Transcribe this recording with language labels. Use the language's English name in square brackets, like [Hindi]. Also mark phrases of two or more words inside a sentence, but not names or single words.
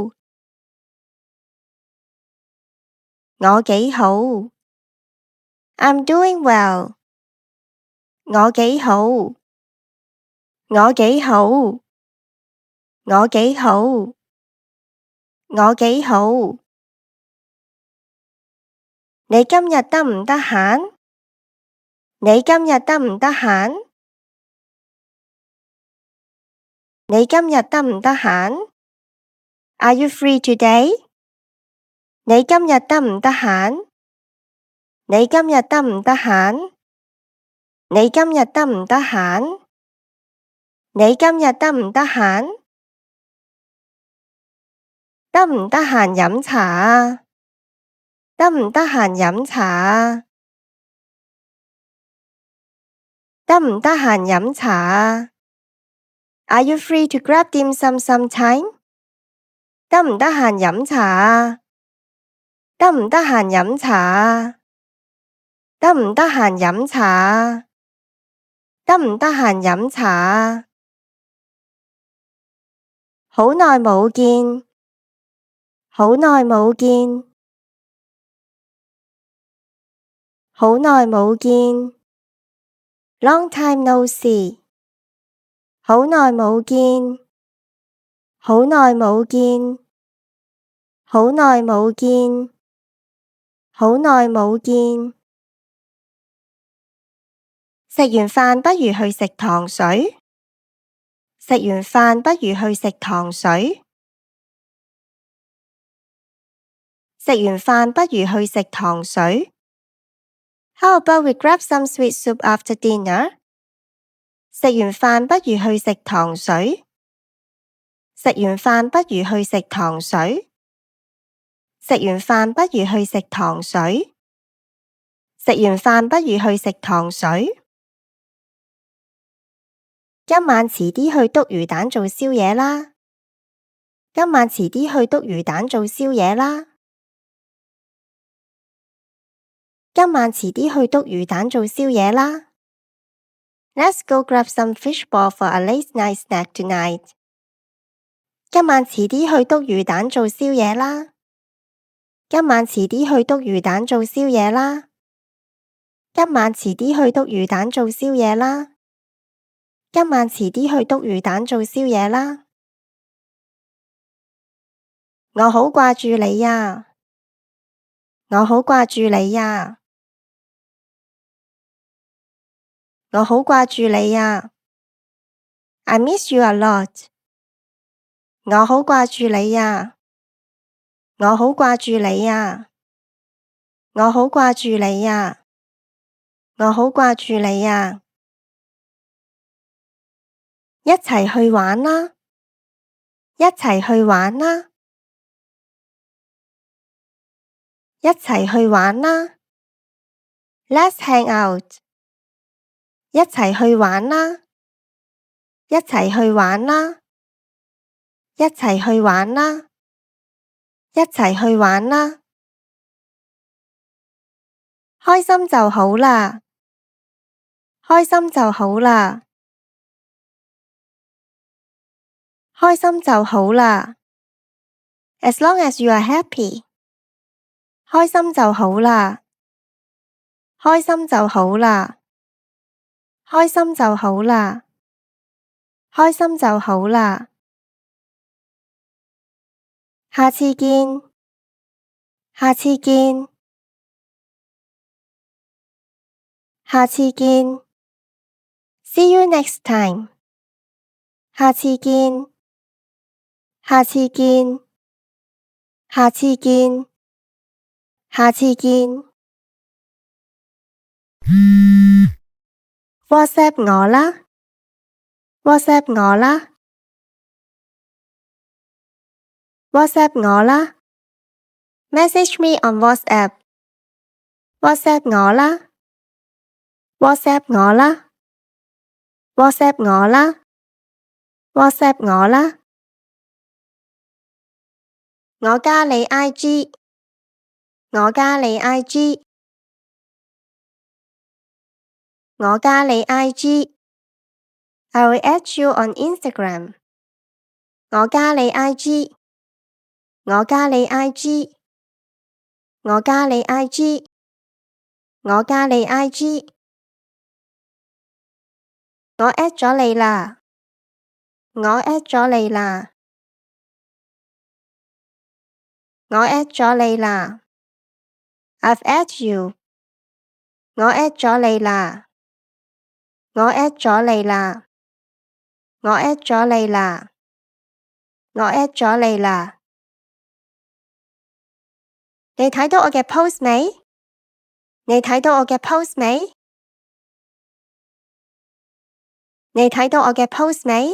[Cantonese] 我幾好。 [English] I'm doing well. [Cantonese] 我幾好。我幾好。我幾好。我幾好。你今日得唔得閒？你今日得唔得閒？你今日得唔得閒？ [English] Are you free today? [Cantonese] 你今日得唔得閒？你今日得唔得閒？你今日得唔得閒？你今日得唔得閒？得唔得閒飲茶啊？得唔得閒飲茶啊？得唔得閒飲茶啊？ [English] Are you free to grab dim sum sometime? [Cantonese] 得唔得閒飲茶啊？得唔得閒飲茶啊？得唔得閒飲茶啊？得唔得閒飲茶啊？好耐冇見。好耐冇見。好耐冇見。 [English] Long time no see. [Cantonese] 好耐冇見。好耐冇見。好耐冇見。好耐冇見。食完飯不如去食糖水。食完飯不如去食糖水。食完飯不如去食糖水。 [English] How about we grab some sweet soup after dinner? [Cantonese] 食完飯不如去食糖水。食完飯不如去食糖水。食完飯不如去食糖水。食完飯不如去食糖水。今晚遲啲去篤魚蛋做宵夜啦。今晚遲啲去篤魚蛋做宵夜啦。今晚遲啲去篤魚蛋做宵夜啦。 [English] Let's go grab some fish ball for a late night snack tonight. [Cantonese] 今晚遲啲去篤魚蛋做宵夜啦。今晚遲啲去篤魚蛋做宵夜啦。今晚遲啲去篤魚蛋做宵夜啦。今晚遲啲去篤魚蛋做宵夜啦。我好掛住你呀。我好掛住你呀。我好掛住你呀。 [English] I miss you a lot. [Cantonese] 我好掛住你呀。我好掛住你呀。我好掛住你呀。我好掛住你呀。一齊去玩啦。一齊去玩啦。一齊去玩啦。 [English] Let's hang out. [Cantonese] 一齊去玩啦。一齊去玩啦。一齊去玩啦。一齊去玩啦。開心就好啦，開心就好啦，開心就好啦。 [English] As long as you are happy， [Cantonese] 開心就好啦，開心就好啦，開心就好啦，開心就好啦。下次見，下次見，下次見。 [English] See you next time。 [Cantonese] 下次見，下次見，下次見，下次見。WhatsApp 我啦，WhatsApp 我啦，WhatsApp 我啦。 [English] Message me on WhatsApp。 [Cantonese] WhatsApp 我啦，WhatsApp 我啦，WhatsApp 我啦，WhatsApp 我啦。我加你 IG， 我加你 IG， 我加你 IG。 [English] I will add you on Instagram。 [Cantonese] 我加你 IG， 我加你 IG， 我加你 IG， 我加你 IG。我 add 咗你啦，我 add 咗你啦，我 add 咗你啦。 [English] I've add you。 [Cantonese] 我 add 咗你啦，我 add 咗你啦，我 add 咗你啦，我 add 咗你啦。你睇到我嘅 post 未？你睇到我嘅 post 未？你睇到我嘅 post 未？